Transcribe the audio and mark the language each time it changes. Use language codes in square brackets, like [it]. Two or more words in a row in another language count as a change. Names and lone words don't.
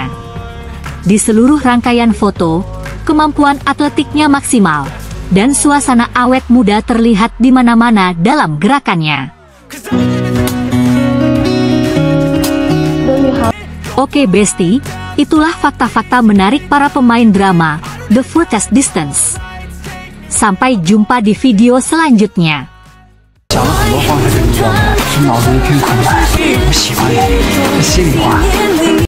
[id] Di seluruh rangkaian foto, kemampuan atletiknya maksimal, dan suasana awet muda terlihat di mana-mana dalam gerakannya. Oke Besti, itulah fakta-fakta menarik para pemain drama The Furthest Distance. Sampai jumpa di video selanjutnya. [zh] 想了很多方式，你知道吗？是脑子一片空白，我喜欢你，心里话。